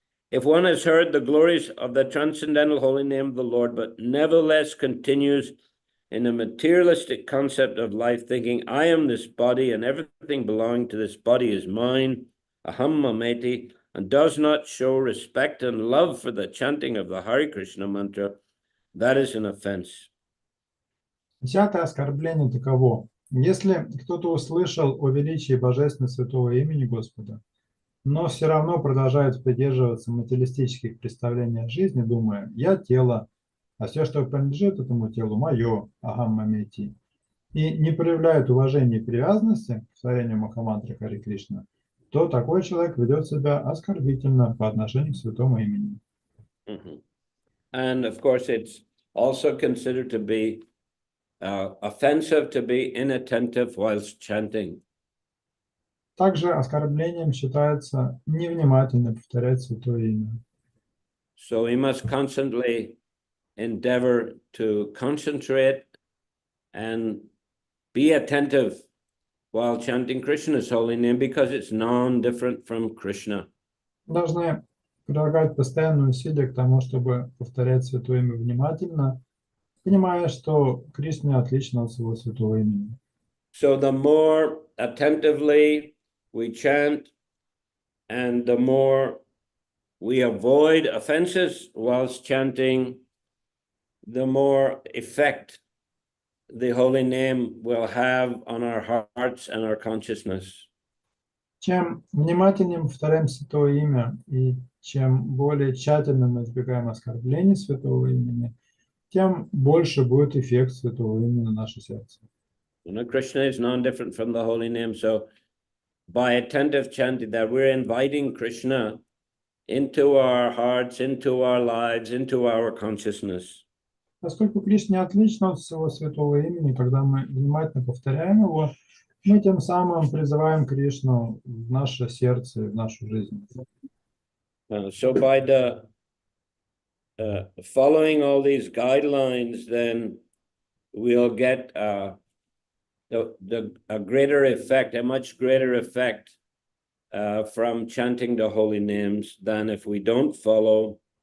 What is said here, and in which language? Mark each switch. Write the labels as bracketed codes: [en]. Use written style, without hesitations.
[en] If one has heard the glories of the transcendental holy name of the Lord, but nevertheless continues in a materialistic concept of life, thinking, I am this body and everything belonging to this body is mine, aham mameti, and does not show respect and love for the chanting of the Hare Krishna mantra, that is an offense. [ru] 10 оскорбление таково. Если кто-то услышал о величии божественного святого имени Господа, но все равно продолжает придерживаться материалистических представлений о жизни, думая, я тело, а все, что принадлежит этому телу, мое, ахам мамити, и не проявляет уважения и привязанности к творению Махамантры Хари Кришна, то такой человек ведет себя оскорбительно по отношению к святому имени. [en] And of course, it's also considered to be offensive to be inattentive whilst chanting. [ru] Также оскорблением считается невнимательно повторять святое имя. [en] So we must constantly endeavor to concentrate and be attentive while chanting Krishna's holy name, because it's non-different from Krishna. [ru] Должны прилагать постоянные усилия к тому, чтобы повторять святое имя внимательно, понимая, что Кришна не отличен от своего святого имени. [en] So the more attentively we chant and the more we avoid offenses whilst chanting, the more effect the holy name will have on our hearts and our consciousness. [ru] Чем внимательнее мы повторяем святое имя, и чем более тщательно мы избегаем оскорблений святого имени, тем больше будет эффект святого имени на наше сердце. [en] You know, Krishna is non-different from the holy name. So by attentive chanting, that we're inviting Krishna into our hearts, into our lives, into our consciousness. [ru] Поскольку Кришна не отличен от своего святого имени, когда мы внимательно повторяем его, мы тем самым призываем Кришну в наше сердце, в нашу жизнь. [en] So by the following all these guidelines, then we'll get a greater effect, a much greater effect from chanting the holy names than if we don't follow.